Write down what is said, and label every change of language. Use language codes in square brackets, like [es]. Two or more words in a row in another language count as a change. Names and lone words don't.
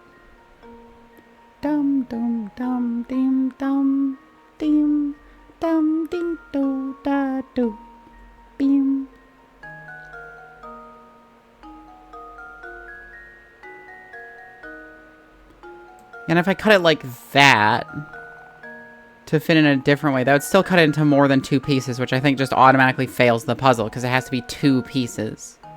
[en] Dum dum dum dim dum dim dum dee do da do beam. And if I cut it like that to fit in a different way, that would still cut it into more than 2 pieces, which I think just automatically fails the puzzle because it has to be 2 pieces.